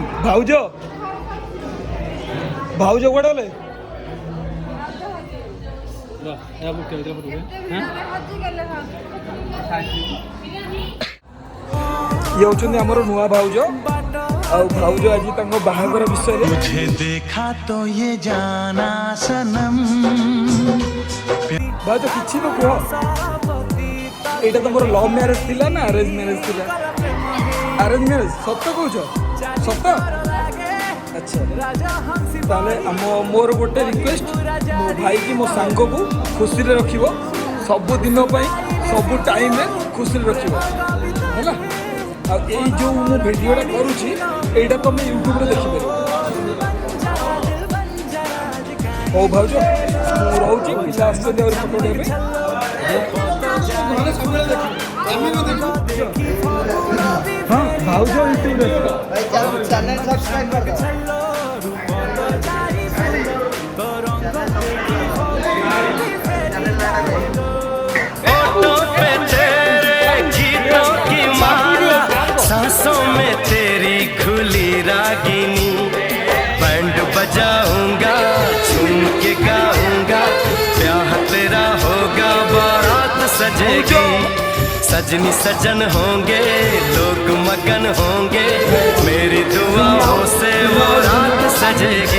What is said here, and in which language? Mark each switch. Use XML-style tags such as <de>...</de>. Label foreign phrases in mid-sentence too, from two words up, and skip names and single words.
<or>ଭାଉଜ ଭାଉଜ କୁଆଡ଼େ ଗଲେ? ଇଏ ହଉଛନ୍ତି ଆମର ନୂଆ ଭାଉଜ। ଆଉ ଭାଉଜ ଆଜି ତାଙ୍କ ବାହାଘର ବିଷୟରେ</or> <hi>मुझे देखा तो ये जाना सनम</hi> <or>ଭାଉଜ କିଛି ତ କୁହ। ଏଇଟା ତମର</or> <en>love marriage</en> <or>ଥିଲା ନା</or> <en>arrange marriage</en> <or>ଥିଲା?</or> <en>arrange marriage.</en> <or>ସତ କହୁଛ? ସତ? ଆଚ୍ଛା ତାହେଲେ ମୋର ଗୋଟେ ରିକ୍ୱେଷ୍ଟ, ମୋ ଭାଇ କି ମୋ ସାଙ୍ଗକୁ ଖୁସିରେ ରଖିବ, ସବୁଦିନ ପାଇଁ ସବୁ ଟାଇମ୍ରେ ଖୁସିରେ ରଖିବ ହେଲା। ଆଉ ଏଇ ଯେଉଁ ମୁଁ ଭିଡ଼ିଓଟା କରୁଛି ଏଇଟା ତମେ ୟୁଟ୍ୟୁବରେ ଦେଖିପାରିବ। ହଉ ଭାଉଜ ମୁଁ ରହୁଛି, ପିଲା ଆସୁଛନ୍ତି ଆହୁରି ଫଟୋ ଉଠାଇବା ପାଇଁ। ହଁ ଭାଉଜ ୟୁଟ୍ୟୁବରେ</or> <en>channel subscribe</en> <hi>कर दो। होठों पे तेरे गीतों की माला, सांसों में तेरी खुली रागिनी, बैंड बजाऊंगा झूम के गाऊंगा, ब्याह तेरा होगा बारात सजेगी, सजनी सजन होंगे लोग मगन होंगे, मेरी दुआओं से वो रात सजेगी।</hi>